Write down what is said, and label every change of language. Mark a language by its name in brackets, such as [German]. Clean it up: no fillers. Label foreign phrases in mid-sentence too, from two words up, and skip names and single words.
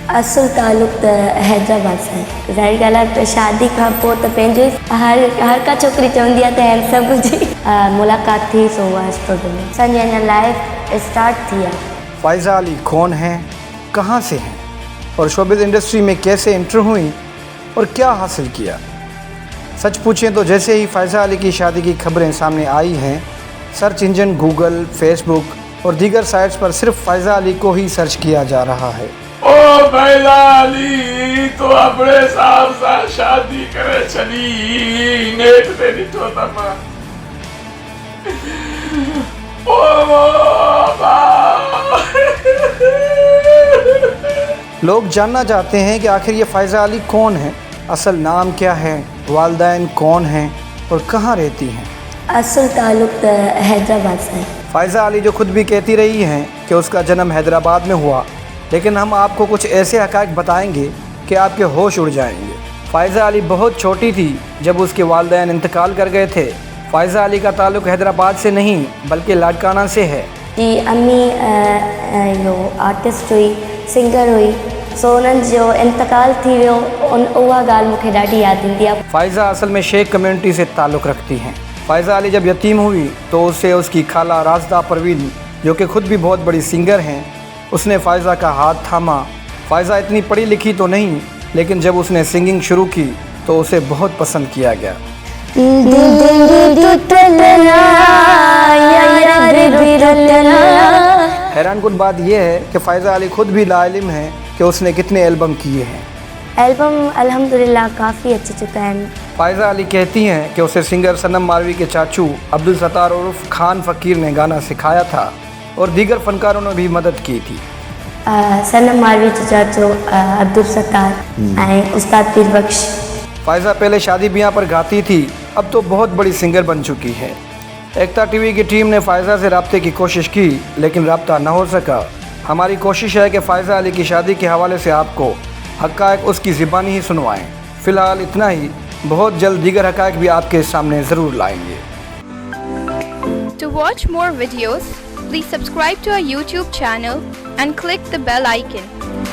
[Sindhi] असुल ताल्लुक त हैदराबाद सां आहे। ज़ाहिर ॻाल्हि आहे त शादी खां पोइ त पंहिंजो हर का छोकिरी चवंदी आहे त हैंडसम हुजे। मुलाक़ात थी सो उहा स्टूडियो में असांजी अञा [English] life start [Sindhi] थी आहे। [Urdu] فائزہ علی کون ہے، کہاں سے ہیں اور [English] showbiz industry [Urdu] میں کیسے انٹر ہوئی اور کیا حاصل کیا? سچ پوچھیں تو جیسے ہی فائزہ علی کی شادی کی خبریں سامنے آئی ہیں, [English] search engine [Urdu] گوگل، فیس بک اور دیگر سائٹس پر صرف فائزہ علی کو ہی سرچ کیا جا رہا ہے. [Sindhi] ओ फ़ाइज़ा अली तो अपने साहब सां शादी करे छॾी, नेट ते ॾिठो त मां। [Urdu] لوگ جاننا چاہتے ہیں کہ آخر یہ فائزہ علی کون ہے، اصل نام کیا ہے، والدین کون ہیں اور کہاں رہتی ہیں. [Sindhi] असुल ताल्लुक त हैदराबाद सां आहे। [Urdu] فائزہ علی جو خود بھی کہتی رہی ہیں کہ اس کا جنم حیدرآباد میں ہوا، لیکن ہم آپ کو کچھ ایسے حقائق بتائیں گے کہ آپ کے ہوش اڑ جائیں گے. فائزہ علی بہت چھوٹی تھی جب اس کے والدین انتقال کر گئے تھے. فائزہ علی کا تعلق حیدرآباد سے نہیں بلکہ لاڑکانہ سے ہے. [Sindhi] जी अम्मी यो आर्टिस्ट हुई, सिंगर हुई, सो उन्हनि जो इंतकाल थी वियो। उहा ॻाल्हि मूंखे ॾाढी यादि ईंदी आहे। [Urdu] فائزہ اصل میں شیخ کمیونٹی سے تعلق رکھتی ہیں۔ فائزہ علی جب یتیم ہوئی تو اسے اس کی خالہ رازدہ پروین، جو کہ خود بھی بہت بڑی سنگر ہیں، اس نے فائزہ کا ہاتھ تھاما. فائزہ اتنی پڑھی لکھی تو نہیں، لیکن جب اس نے سنگنگ شروع کی تو اسے بہت پسند کیا گیا. حیران کن بات یہ ہے کہ فائزہ علی خود بھی لاعلم ہے کہ اس نے کتنے البم کیے ہیں. [Sindhi] एल्बम अल्हम्दुलिल्लाह काफ़ी अची चुका आहिनि। [Urdu] فائزہ علی کہتی ہیں کہ اسے سنگر صنم مالوی کے چاچو عبدالستار عرف خان فقیر نے گانا سکھایا تھا اور دیگر فنکاروں نے بھی مدد کی تھی. [Sindhi] सनम मालवी जो चाचो अब्दुल सत्तार ऐं उस्ताद पीर बख्श। [Urdu] فائزہ پہلے شادی بیاہ پر گاتی تھی، اب تو بہت بڑی سنگر بن چکی ہے. ایکتا ٹی وی کی ٹیم نے فائزہ سے رابطے کی کوشش کی، لیکن رابطہ نہ ہو سکا. ہماری کوشش ہے کہ فائزہ علی کی شادی کے حوالے سے آپ کو حقائق اس کی زبانی ہی سنوائیں. فی الحال اتنا ہی، بہت جلد دیگر حقائق بھی آپ کے سامنے ضرور لائیں گے. [English] To watch more videos, please subscribe to our YouTube channel and click the bell icon.